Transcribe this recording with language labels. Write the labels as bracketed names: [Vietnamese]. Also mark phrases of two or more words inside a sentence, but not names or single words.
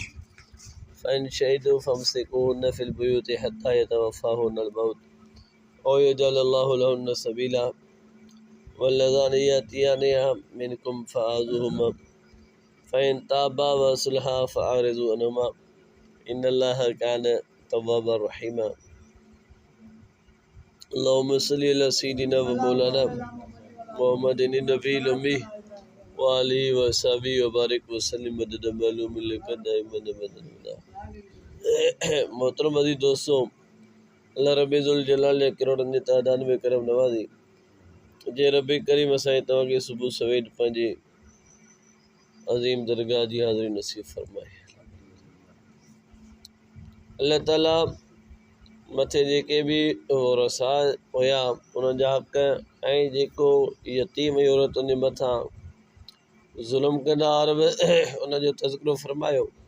[Arabic] فإن شهدوا فامسكوهن في البيوت حتى يتوفاهن الموت أو يجعل الله لهن سبيلا واللذان يأتيانها منكم فآذوهما فإن تابا وأصلحا فأعرضوا عنهما إن الله كان توابا رحيما اللهم صل على سيدنا ومولانا محمد النبي الأمي وآله وصحبه وبارك وسلم مدد معلوم لك دائما أبدا [Sindhi] मोहतरम अज़ीज़ दोस्तों, अल्लाह रब्बे ज़ुल जलाल ने करोड़नि जी तादाद में करम नवाज़ी जे रब्बे करीम असां तव्हांखे सुबुह सवेर पंहिंजे अज़ीम दरगाह जी हाज़िरी नसीब फरमाए। अल्लाह ताला मथे जेके बि रसा हुया उन्हनि जा हक़ ऐं जेको यतीम औरतुनि जे मथां ज़ुल्म कंदा और उनजो तज़किरो फरमायो।